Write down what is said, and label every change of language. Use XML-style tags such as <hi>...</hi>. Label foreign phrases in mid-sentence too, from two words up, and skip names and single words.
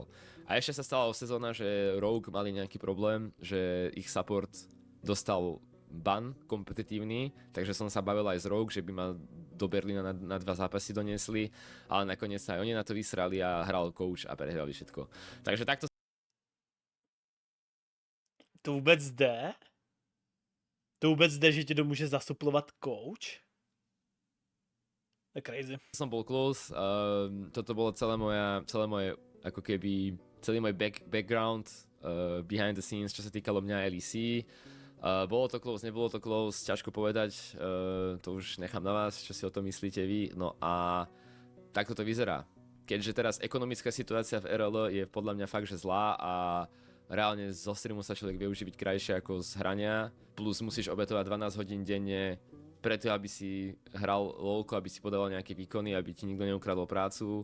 <sk>A ešte sa stala sezóna, že Rogue mali nejaký problém, že ich support dostal ban kompetitívny, takže som sa bavil aj z Rogue, že by ma do Berlína na 2 zápasy doniesli, ale nakoniec aj oni na to vysrali a hral coach a prehrali všetko. Takže takto.</sk> <cs>To vůbec jde? To vůbec jde, že ti to může zasuplovat coach? To je crazy.</cs> <sk>Som bol close, toto bolo celé moje, ako keby, celý môj background</sk> <en>behind the scenes,</en> <sk>čo sa týkalo mňa LEC. Bolo to close, nebolo to close, ťažko povedať, to už nechám na vás, čo si o tom myslíte vy. No a takto to vyzerá. Keďže teraz ekonomická situácia v RL je podľa mňa fakt, že zlá a reálne zo streamu sa človek vie uživiť krajšie ako z hrania, plus musíš obetovať 12 hodín denne preto, aby si hral lolko, aby si podával nejaké výkony, aby ti nikto neukradol prácu.</sk>